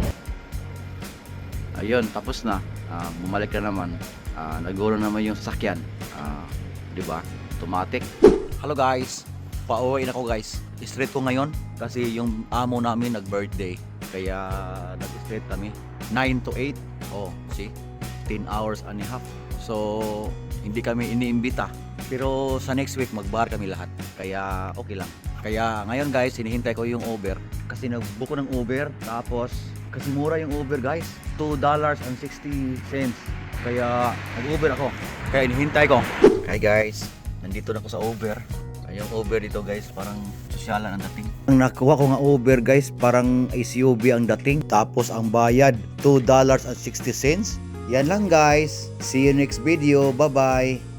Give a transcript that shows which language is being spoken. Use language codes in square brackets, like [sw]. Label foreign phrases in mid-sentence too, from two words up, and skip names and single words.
[tl] Ayun, tapos na. Bumalik na naman. Nagulo naman yung sasakyan. [en] Diba? Automatic. Hello guys. [tl] Pauwi na ako guys. Straight ko ngayon kasi yung amo namin nag-birthday. Kaya nag-straight kami. 9 to 8. [en] Oh, see? 10 hours and a half. So, [tl] hindi kami iniimbita. Pero sa [en] next week [tl] magbar kami lahat. Kaya okay lang. Kaya ngayon guys, hinihintay ko yung Uber. Kasi nag-book ko ng Uber. Tapos, kasi mura yung Uber guys. $2.60. Kaya nag-Uber ako. Kaya hinihintay ko. [en] Hi guys, [tl] nandito na ako sa Uber. Yung Uber dito guys, parang sosyalan ang dating. Ang nakuha ko nga Uber guys, parang SUV ang dating. Tapos ang bayad, $2.60. Yan lang guys. [en] See you next video. Bye bye.